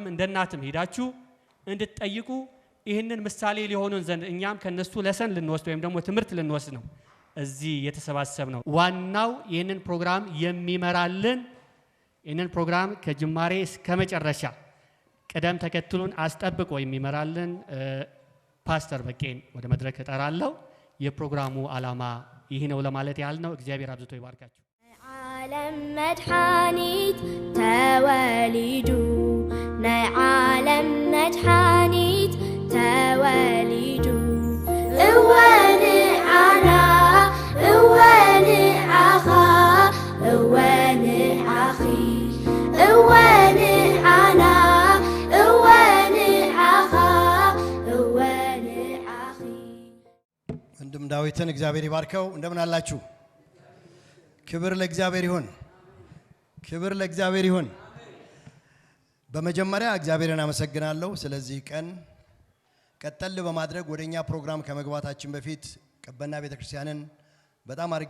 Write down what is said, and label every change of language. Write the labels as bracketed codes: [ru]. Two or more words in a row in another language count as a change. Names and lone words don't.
[am] እንደ እናትም ሂዳችሁ እንድትጠይቁ ይህንን ምሳሌ ሊሆኑን ዘንድ እኛም ከነሱ ለሰን ልንወስድ ወይም ደግሞ ትምህርት ልንወስድ ነው እዚህ የተሰባሰብ ነው። ዋናው ይህንን ፕሮግራም የሚመራልን ይህንን ፕሮግራም ከጅማሬ እስከ መጨረሻ ቀደም ተከትሉን አስጠብቆ የሚመራልን ፓስተር በቄን ወደ መድረክ እጠራለሁ። የፕሮግራሙ ዓላማ ይህ ነው ለማለት ያህል ነው። እግዚአብሔር አብዝቶ ይባርካችሁ። [ti] ዓለም መድሓኒት ተወሊዱ ናይ ዓለም መድሓኒት ተወሊዱ እወን ዓና እወን ዓኻ እወን ዓኺ እወን ዓና እወን ዓኻ እወን ዓኺ። [am] ወንድም ዳዊትን እግዚአብሔር ይባርከው። እንደምን አላችሁ? ክብር ለእግዚአብሔር ይሁን። ክብር ለእግዚአብሔር ይሁን። በመጀመሪያ እግዚአብሔርን አመሰግናለሁ ስለዚህ ቀን። ቀጠል በማድረግ ወደኛ ፕሮግራም ከመግባታችን በፊት ቀበና ቤተክርስቲያንን በጣም አድርጌ